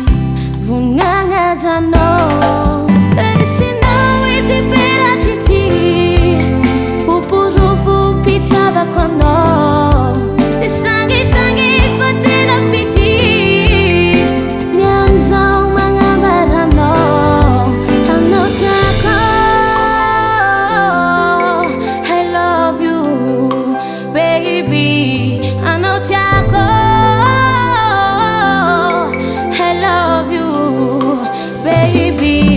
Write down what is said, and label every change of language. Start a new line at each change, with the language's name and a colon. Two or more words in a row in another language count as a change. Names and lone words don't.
Malagasy: Vognagnajanao resinao ity peratry ity. Ho porofo mpitiavako anao. Ny sangisangy fa tena fity. Niany zaho magnambara anao. Anao tiako,
English: I love you baby.
Malagasy: Anao tiako,
English: I love you baby.